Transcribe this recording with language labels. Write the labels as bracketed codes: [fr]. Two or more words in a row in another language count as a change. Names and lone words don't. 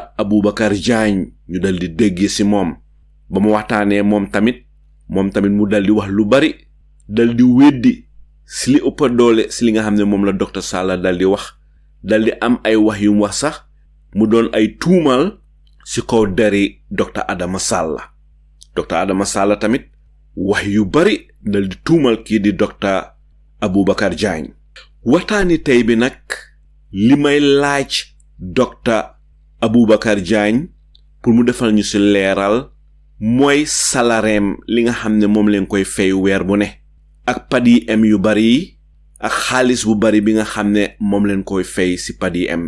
[wo] Abubacarr Jagne ñu dal di déggee si moom. Ba mu waxtaanee moom tamit mu dal di wax lu bari, dal di weddi si li ëpp doole si li nga xam ne moom la Dr. Salla dal di wax, dal di am ay wax yu mu wax sax mu doon ay tuumal si kaw dari Dr. Adama Salla. Dr. Adama Salla tamit wax yu bari dal di tuumal kii di Dr. Abubacarr Jagne. Waxtaani tey bi nag li may laaj docteur Abubacarr Jagne pour mu defal ñu ci leeral mooy salareem li nga xam ne moom leen koy fay weer bu ne ak PADIM yu bari ak xaalis bu bari bi nga xam ne moom leen koy fay ci PADIM.